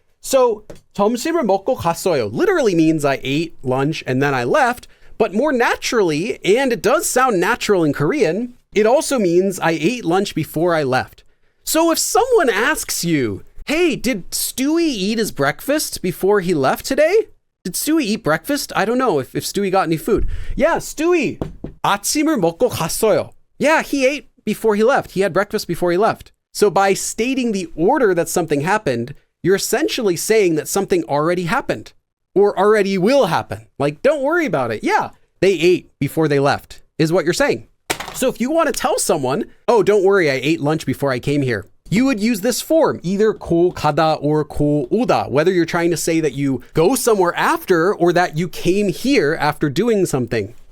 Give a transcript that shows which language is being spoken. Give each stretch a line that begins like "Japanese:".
English: So
Korean: 점심을 먹고 갔어요
English: literally means I ate lunch and then I left, but more naturally, and it does sound natural in Korean, it also means I ate lunch before I left. So if someone asks you, hey, did Stewie eat his breakfast before he left today? Did Stewie eat breakfast? I don't know if Stewie got any food. Yeah,
Korean: Stewie, 아침을 먹고 갔어요.
English: Yeah, he ate before he left. He had breakfast before he left. So by stating the order that something happened, you're essentially saying that something already happened or already will happen. Like, don't worry about it. Yeah, they ate before they left is what you're saying. So if you want to tell someone, oh, don't worry, I ate lunch before I came here, you would use this form, either 고 가다 or 고 오다, whether you're trying to say that you go somewhere after or that you came here after doing something.